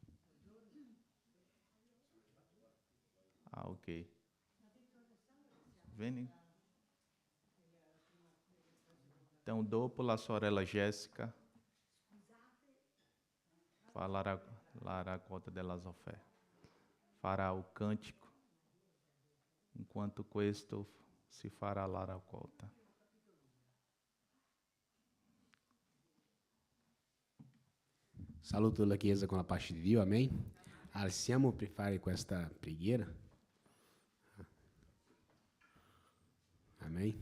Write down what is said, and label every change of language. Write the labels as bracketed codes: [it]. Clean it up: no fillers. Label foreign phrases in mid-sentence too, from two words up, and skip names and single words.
[it] Ah, ok. Veni. Então, dopo la sorella Jéssica farà la raccolta delle offerte. Farà o cântico, enquanto questo si farà la raccolta. Saluto la Chiesa con la pace di Dio, amém? Alziamo per fare questa preghiera. Amém?